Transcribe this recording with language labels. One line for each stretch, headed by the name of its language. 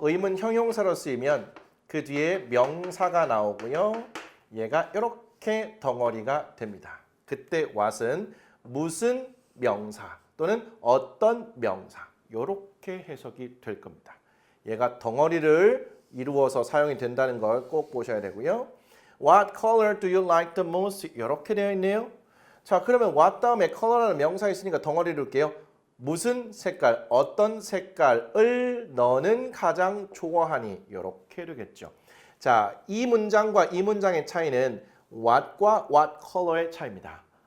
Korean: 의문 형용사로 쓰이면 그 뒤에 명사가 나오고요. 얘가 이렇게 덩어리가 됩니다. 그때 what은 무슨 명사 또는 어떤 명사 이렇게 해석이 될 겁니다. 얘가 덩어리를 이루어서 사용이 된다는 걸 꼭 보셔야 되고요.
English: What color do you like the most?
Korean: 이렇게 되어 있네요. 자, 그러면 what 다음에 color라는 명사 있으니까 덩어리를 이룰게요. 무슨 색깔, 어떤 색깔을 너는 가장 좋아하니? 이렇게 되겠죠. 자, 이 문장과 이 문장의 차이는 what과 what color의 차이입니다.